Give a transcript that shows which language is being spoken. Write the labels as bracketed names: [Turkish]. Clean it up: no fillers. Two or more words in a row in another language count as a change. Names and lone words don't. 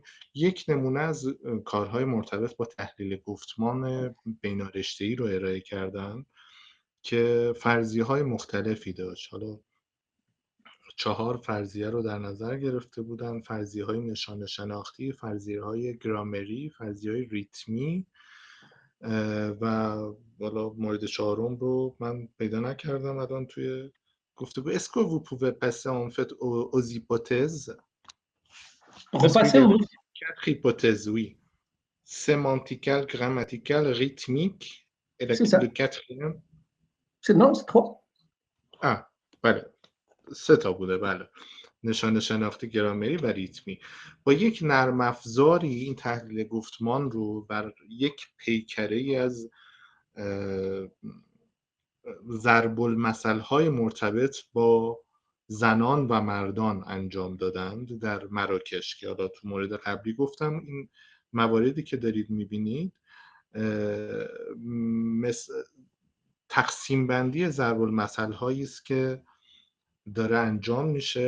[Persian] یک نمونه از کارهای مرتبط با تحلیل گفتمان بینارشته‌ای رو ارائه کردن که فرضیه‌های مختلفی داشت. حالا 4 فرضیه رو در نظر گرفته بودن: فرضیه‌های نشان شناختی، فرضیه‌های گرامری، فرضیه‌های ریتمی و بالا مورد 4م رو من پیدا نکردم الان توی گفتگو. [French] Est-ce que vous pouvez passer en fait aux hypothèses? Parce qu'il y Repassez avait au... 4 hypothèses, oui. Sémanticale, grammaticale, rythmique et C'est le ça. quatrième. Non, c'est 3. [Persian] بله 3 تا بوده. بله، نشان شناختی، گرامری و ریتمی. با یک نرم افزاری این تحلیل گفتمان رو بر یک پیکره از ضرب المثل‌های مرتبط با زنان و مردان انجام دادند در مراکش، که حالا تو مورد قبلی گفتم این مواردی که دارید می‌بینید مثل تقسیم بندی ضرب المثل‌هایی است که داره انجام میشه.